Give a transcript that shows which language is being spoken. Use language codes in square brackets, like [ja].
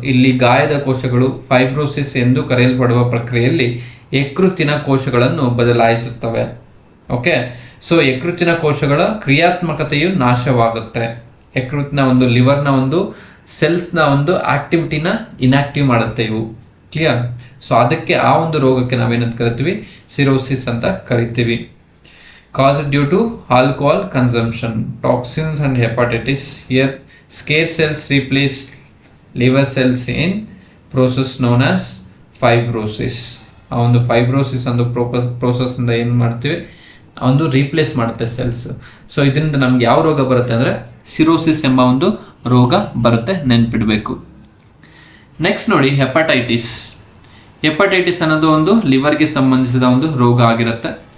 [kn] ಇಲ್ಲಿ ಗಾಯದ ಕೋಶಗಳು ಫೈಬ್ರೋಸಿಸ್ ಎಂದು ಕರೆಯಲ್ಪಡುವ ಪ್ರಕ್ರಿಯೆಯಲ್ಲಿ ಯಕೃತ್ತಿನ ಕೋಶಗಳನ್ನು ಬದಲಾಯಿಸುತ್ತವೆ. ಓಕೆ, ಸೊ ಯಕೃತ್ತಿನ ಕೋಶಗಳ ಕ್ರಿಯಾತ್ಮಕತೆಯು ನಾಶವಾಗುತ್ತೆ. ಯಕೃತ್ತಿನ ಒಂದು ಲಿವರ್ನ ಒಂದು ಸೆಲ್ಸ್ನ ಒಂದು ಆಕ್ಟಿವಿಟಿನ ಇನ್ಆಕ್ಟಿವ್ ಮಾಡುತ್ತೆ ಇವು. ಕ್ಲಿಯರ್? ಸೊ ಅದಕ್ಕೆ ಆ ಒಂದು ರೋಗಕ್ಕೆ ನಾವೇನಂತ ಕರಿತೀವಿ? ಸಿರೋಸಿಸ್ ಅಂತ ಕರಿತೀವಿ. [en] caused due to alcohol consumption, toxins and hepatitis. Here scarce cells replace liver cells in process known as fibrosis. [kn] ಆ ಒಂದು ಫೈಬ್ರೋಸಿಸ್ ಒಂದು ಪ್ರೋಸೆಸ್ ಇಂದ ಏನು ಮಾಡ್ತೀವಿ, ಒಂದು ರೀಪ್ಲೇಸ್ ಮಾಡುತ್ತೆ ಸೆಲ್ಸ್. ಸೊ ಇದರಿಂದ ನಮ್ಗೆ ಯಾವ ರೋಗ ಬರುತ್ತೆ ಅಂದರೆ ಸಿರೋಸಿಸ್ ಎಂಬ ಒಂದು ರೋಗ ಬರುತ್ತೆ, ನೆನ್ಪಿಡಬೇಕು. ನೆಕ್ಸ್ಟ್ ನೋಡಿ, ಹೆಪಟೈಟಿಸ್. ಹೆಪಟೈಟಿಸ್ ಅನ್ನೋದು ಒಂದು ಲಿವರ್ಗೆ ಸಂಬಂಧಿಸಿದ ಒಂದು ರೋಗ ಆಗಿರುತ್ತೆ.